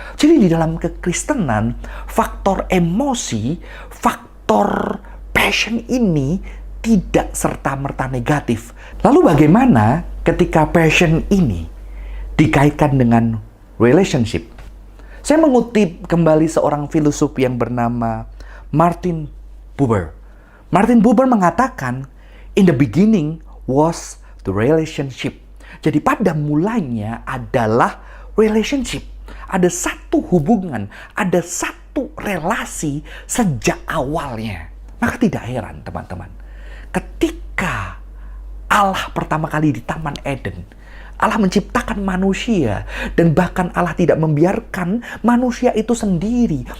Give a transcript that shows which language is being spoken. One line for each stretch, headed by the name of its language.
Indonesian: Jadi di dalam kekristenan, faktor emosi, faktor passion ini tidak serta-merta negatif. Lalu bagaimana ketika passion ini dikaitkan dengan relationship? Saya mengutip kembali seorang filosof yang bernama Martin Buber.
English: Martin Buber
Indonesian: mengatakan,
English: in the beginning was the relationship.
Indonesian: Jadi pada mulanya adalah relationship. Ada satu hubungan, ada satu relasi sejak awalnya. Maka tidak heran teman-teman, ketika Allah pertama kali di Taman Eden, Allah menciptakan manusia, dan bahkan Allah tidak membiarkan manusia itu sendiri.